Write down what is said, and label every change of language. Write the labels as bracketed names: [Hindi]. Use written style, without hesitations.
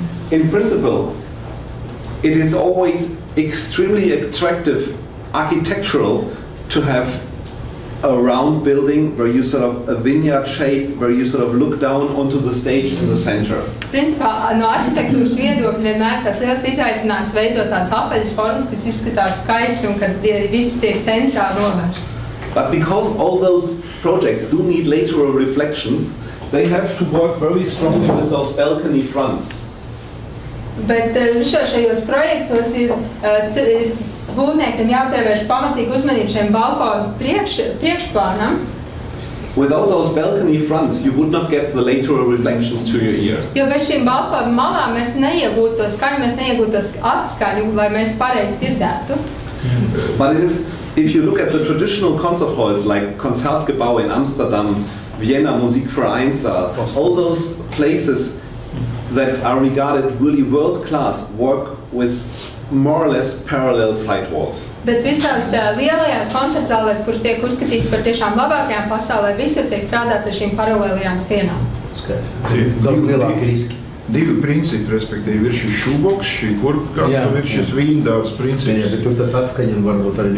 [English] In principle, it is always extremely attractive architectural to have a round building where you sort of a vineyard shape, where you sort of look down onto the stage in the center. [Latvian] Principā, no arhitektūras viedokļa vienmēr tās liels izaicinājums veidot tādas apaļas formas, kas izskatās skaisti un kad viss tiek centrā novērst. [English] But because all those projects do need lateral reflections, they have to work very strongly with those balcony fronts. [Latvian] Bet šajos projektos ir būvniekiem jāpievērš pamatīgi uzmanību šiem balkonu priekšplānam. [English] Without those balcony fronts, you would not get the lateral reflections to your ear. [Latvian] Jo bez šīm balkonu malām mēs neiegūtu to skaņu, mēs neiegūtu to atskaņu, lai mēs pareizi dzirdētu. [English] But it is, if you look at the traditional concert halls like Konzertgebouw in Amsterdam, Vienna Musikvereinssaal, all those places that are regarded really world-class work with more or less parallel sidewalls. [Latvian] Bet visās lielajās koncertzālēs, kuras tiek uzskatīts par tiešām labākajām pasaulē, visur tiek strādāts ar šīm paralēlajām sienām. Daudz lielāki riski. Divi principi, respektīvi, ir šis šūboks, šī kurpkaste un ir šis vīndārs princips. Jā, bet tur tas atskaņam varbūt arī.